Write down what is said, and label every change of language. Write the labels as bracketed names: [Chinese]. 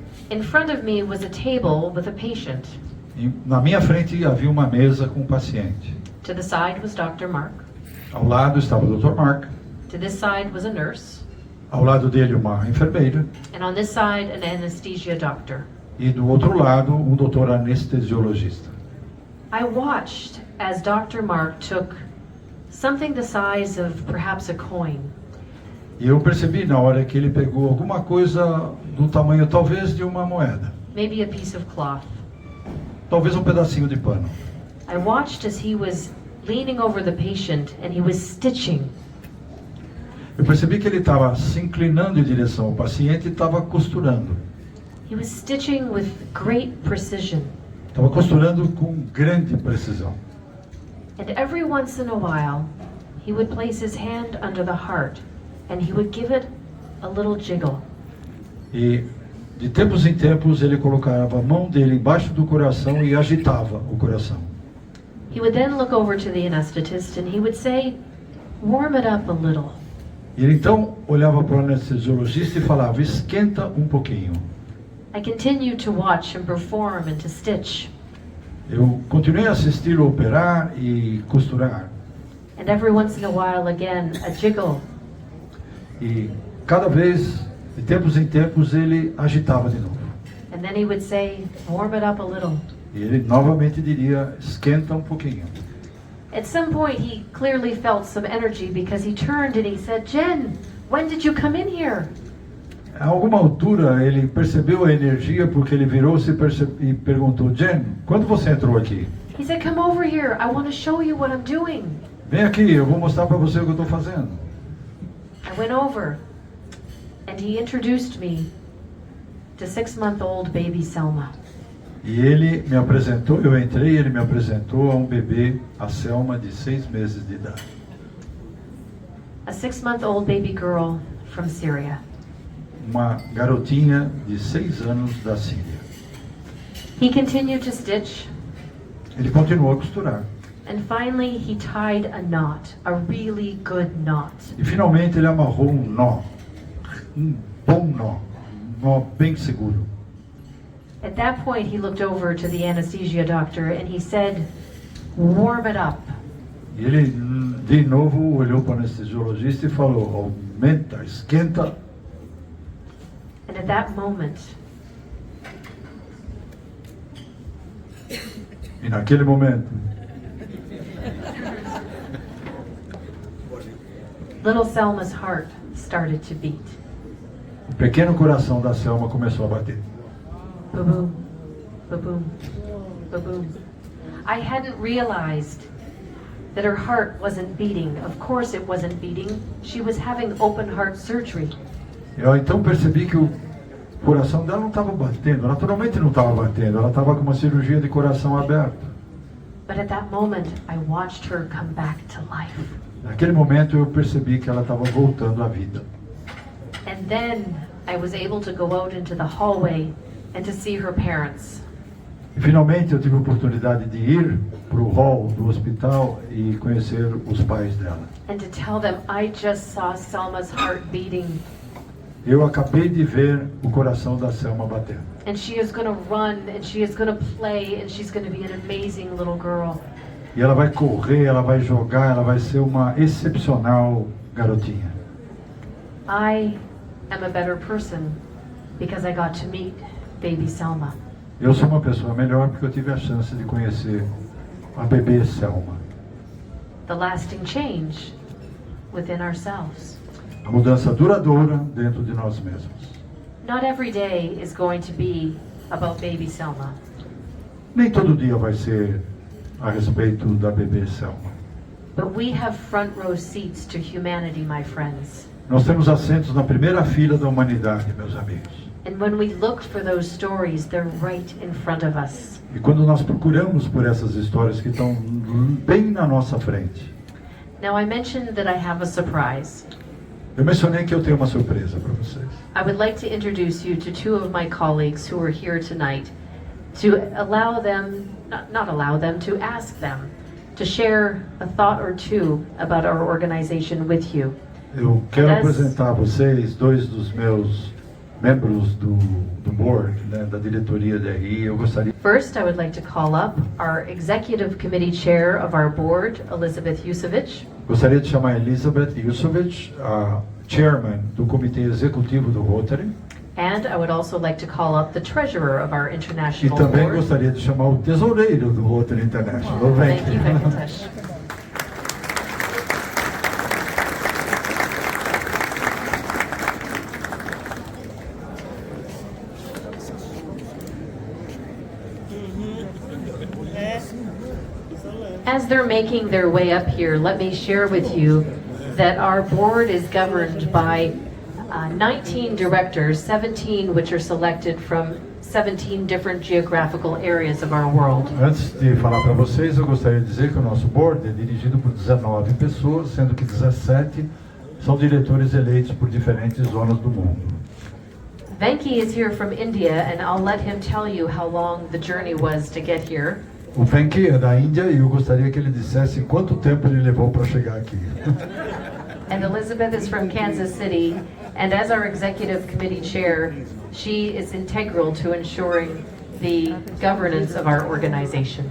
[English] In front of me was a table with a patient. [Portuguese] E na minha frente havia uma mesa com um paciente. [English] To the side was Dr. Mark. [Portuguese] Ao lado estava o Dr. Mark. [English] To this side was a nurse. [Portuguese] Ao lado dele uma enfermeira. [English] And on this side, an anesthesia doctor. [Portuguese] E do outro lado, um doutor anestesiologista. [English] I watched as Dr. Mark took something the size of perhaps a coin. [Portuguese] E eu percebi na hora que ele pegou alguma coisa do tamanho talvez de uma moeda. [English] Maybe a piece of cloth. [Portuguese] Talvez um pedacinho de pano. [English] I watched as he was leaning over the patient and he was stitching. [Portuguese] Eu percebi que ele estava se inclinando em direção ao paciente e estava costurando. [English] He was stitching with great precision. [Portuguese] Estava costurando com grande precisão. [English] And every once in a while, he would place his hand under the heart and he would give it a little jiggle. [Portuguese] E de tempos em tempos ele colocava a mão dele embaixo do coração e agitava o coração. [English] He would then look over to the anesthetist and he would say, warm it up a little. [Portuguese] E ele então olhava para o anestesiologista e falava, esquenta um pouquinho. [English] I continued to watch him perform and to stitch. [Portuguese] Eu continuei a assisti-lo operar e costurar. [English] And every once in a while again, a jiggle. [Portuguese] E cada vez, de tempos em tempos, ele agitava de novo. [English] And then he would say, warm it up a little. [Portuguese] E ele novamente diria, esquenta um pouquinho. [English] At some point he clearly felt some energy because he turned and he said, Jen, when did you come in here? [Portuguese] A alguma altura ele percebeu a energia porque ele virou-se e perguntou, Jen, quando você entrou aqui? [English] He said, come over here, I want to show you what I'm doing. [Portuguese] Vem aqui, eu vou mostrar para você o que eu estou fazendo. [English] I went over. And he introduced me to 6-month-old baby Selma. [Portuguese] E ele me apresentou, eu entrei e ele me apresentou a um bebê, a Selma, de 6 meses de idade. [English] A 6-month-old baby girl from Syria. [Portuguese] Uma garotinha de 6 anos da Síria. [English] He continued to stitch, [Portuguese] Ele continuou a costurar. [English] and finally he tied a knot, a really good knot. [Portuguese] E finalmente ele amarrou um nó, um bom nó, um nó bem seguro. [English] At that point, he looked over to the anesthesia doctor and he said, "Warm it up." [Portuguese] E ele, de novo, olhou para o anestesiologista e falou, aumenta, esquenta. [English] And at that moment, [Portuguese] E naquele momento, [English] little Selma's heart started to beat. [Portuguese] o pequeno coração da Selma começou a bater. [English] Ba-boom, ba-boom, ba-boom. I hadn't realized that her heart wasn't beating. Of course it wasn't beating. She was having open heart surgery. [Portuguese] Eu então percebi que o coração dela não estava batendo, naturalmente não estava batendo, ela estava com uma cirurgia de coração aberto. [English] But at that moment, I watched her come back to life. [Portuguese] Naquele momento eu percebi que ela estava voltando à vida. [English] And then I was able to go out into the hallway and to see her parents. [Portuguese] E finalmente eu tive a oportunidade de ir para o hall do hospital e conhecer os pais dela. [English] And to tell them I just saw Selma's heart beating. [Portuguese] Eu acabei de ver o coração da Selma batendo. [English] And she is going to run and she is going to play and she's going to be an amazing little girl. [Portuguese] E ela vai correr, ela vai jogar, ela vai ser uma excepcional garotinha. [English] I am a better person because I got to meet baby Selma. [Portuguese] Eu sou uma pessoa melhor porque eu tive a chance de conhecer a bebê Selma. [English] The lasting change within ourselves. [Portuguese] A mudança duradoura dentro de nós mesmos. [English] Not every day is going to be about baby Selma. [Portuguese] Nem todo dia vai ser a respeito da bebê Selma. [English] But we have front row seats to humanity, my friends. [Portuguese] Nós temos assentos na primeira fila da humanidade, meus amigos. [English] And when we look for those stories, they're right in front of us. [Portuguese] E quando nós procuramos por essas histórias que estão bem na nossa frente. [English] Now I mentioned that I have a surprise. [Portuguese] Eu mencionei que eu tenho uma surpresa para vocês. [English] I would like to introduce you to 2 of my colleagues who are here tonight to allow them, not allow them, to ask them to share a thought or two about our organization with you. [Portuguese] Eu quero [English] Yes. [Portuguese] apresentar a vocês 2 dos meus membros do board, né, da diretoria da RI. Eu gostaria. [English] First, I would like to call up our Executive Committee Chair of our board, Elizabeth Yusevich. [Portuguese] Gostaria de chamar a Elizabeth Yusevich, a chairman do comitê executivo do Rotary. [English] And I would also like to call up the Treasurer of our [Portuguese] E [English] International [Portuguese] também [English] Board. [Portuguese] gostaria de chamar o tesoureiro do Rotary International. Vem. [English] Thank you, Venkatesh. As they're making their way up here, let me share with you that our board is governed by 19 directors, 17 which are selected from 17 different geographical areas of our world. [Portuguese] Antes de falar para vocês, eu gostaria de dizer que o nosso board é dirigido por 19 pessoas, sendo que 17 são diretores eleitos por diferentes zonas do mundo. [English] Venki is here from India, and I'll let him tell you how long the journey was to get here. [Portuguese] O Venki é da Índia e eu gostaria que ele dissesse quanto tempo ele levou para chegar aqui. [English] And Elizabeth is from Kansas City, and as our executive committee chair, she is integral to ensuring the governance of our organization.